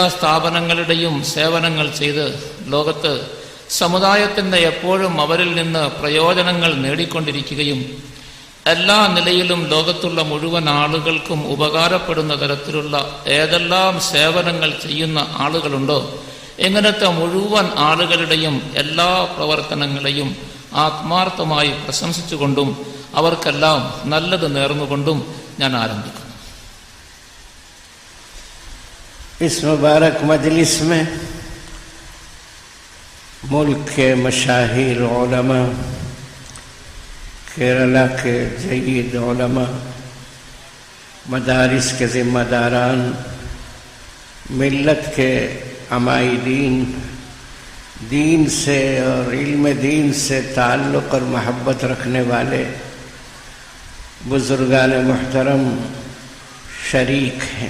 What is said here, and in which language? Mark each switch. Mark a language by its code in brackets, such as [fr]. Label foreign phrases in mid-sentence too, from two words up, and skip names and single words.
[ml] സ്ഥാപനങ്ങളുടെയും സേവനങ്ങൾ ചെയ്ത് ലോകത്ത് സമുദായത്തിൻ്റെ എപ്പോഴും അവരിൽ നിന്ന് പ്രയോജനങ്ങൾ നേടിക്കൊണ്ടിരിക്കുകയും എല്ലാ നിലയിലും ലോകത്തുള്ള മുഴുവൻ ആളുകൾക്കും ഉപകാരപ്പെടുന്ന തരത്തിലുള്ള ഏതെല്ലാം സേവനങ്ങൾ ചെയ്യുന്ന ആളുകളുണ്ടോ ഇങ്ങനത്തെ മുഴുവൻ ആളുകളുടെയും എല്ലാ പ്രവർത്തനങ്ങളെയും ആത്മാർത്ഥമായി പ്രശംസിച്ചുകൊണ്ടും അവർക്കെല്ലാം നല്ലത് നേർന്നുകൊണ്ടും ഞാൻ ആരംഭിക്കുന്നു. [ur] اس مبارک مجلس میں ملک کے مشاہیر علماء، کیرلا کے جید علماء، مدارس کے ذمہ داران، ملت کے عمائدین، دین سے اور علم دین سے تعلق اور محبت رکھنے والے بزرگان محترم شریک ہیں.